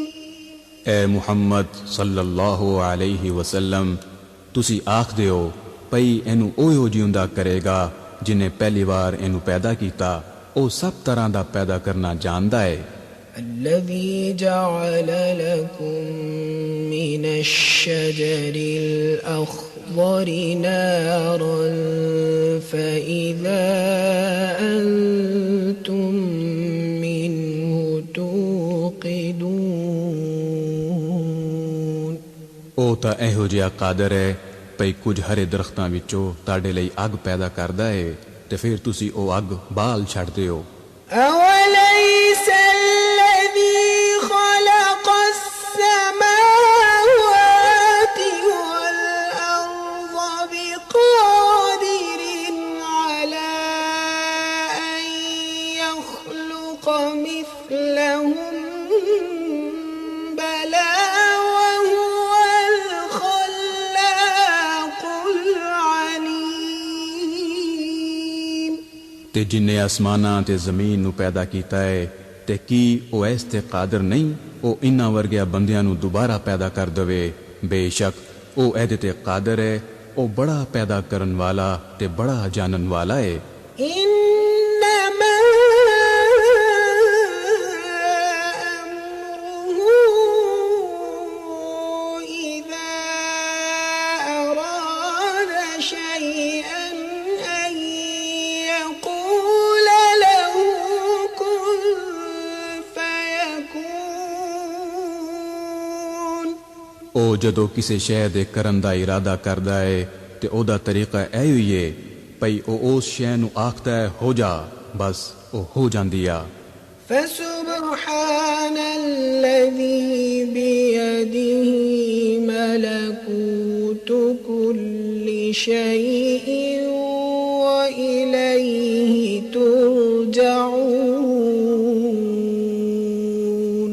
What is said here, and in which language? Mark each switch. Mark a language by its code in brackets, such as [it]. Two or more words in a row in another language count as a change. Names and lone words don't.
[pa] اے ਮੁਹੰਮਦ [ar] صلى الله عليه وسلم [pa] ਤੁਸੀਂ ਆਖਦੇ ਹੋ ਭਈ ਇਹਨੂੰ ਉਹੋ ਜਿਉਂਦਾ ਕਰੇਗਾ ਜਿਨੇ ਪਹਿਲੀ ਵਾਰ ਇਹਨੂੰ ਪੈਦਾ ਕੀਤਾ ਉਹ ਸਭ ਤਰ੍ਹਾਂ ਦਾ ਪੈਦਾ ਕਰਨਾ ਜਾਣਦਾ ਹੈ [ar] الذي جعل لكم من الشجر الأخضر نارا فإذا أنتم منه توقدون [pa] ਉਹ ਤਾਂ ਇਹੋ ਜਿਹਾ ਕਾਦਰ ਹੈ ਭਈ ਕੁਝ ਹਰੇ ਦਰਖਤਾਂ ਵਿੱਚੋਂ ਤੁਹਾਡੇ ਲਈ ਅੱਗ ਪੈਦਾ ਕਰਦਾ ਹੈ ਤੇ ਫਿਰ ਤੁਸੀਂ ਉਹ ਅੱਗ ਬਾਲ ਛੱਡਦੇ ਹੋ [ar] أوليس الذي خلق السماوات والأرض بقادر على أن يخلق مثلهم بلى وهو الخلاق العليم [pa] ਤੇ ਜਿਨੇ ਅਸਮਾਨਾਂ ਤੇ ਜ਼ਮੀਨ ਨੂੰ ਪੈਦਾ ਕੀਤਾ ਹੈ ਤੇ ਕੀ ਉਹ ਇਸ ਤੇ ਕਾਦਰ ਨਹੀਂ ਉਹ ਇਨ੍ਹਾਂ ਵਰਗਿਆਂ ਬੰਦਿਆਂ ਨੂੰ ਦੁਬਾਰਾ ਪੈਦਾ ਕਰ ਦੇਵੇ ਬੇਸ਼ੱਕ ਉਹ ਇਹਦੇ ਤੇ ਕਾਦਰ ਹੈ ਉਹ ਬੜਾ ਪੈਦਾ ਕਰਨ ਵਾਲਾ ਤੇ ਬੜਾ ਜਾਣਨ ਵਾਲਾ ਹੈ [ar] إنما أمره إذا أراد شيئا أن يقول له كن فيكون [pa] او جدو کسی شے دے کرن دا ارادہ کردا ہے تے او دا طریقہ ایو ہی ہے پئی او اس شے نو آکھدا ہے ہو جا بس او ہو جاندی آ [ar] فسبحان الذي بيده ملكوت كل شيء وإليه ترجعون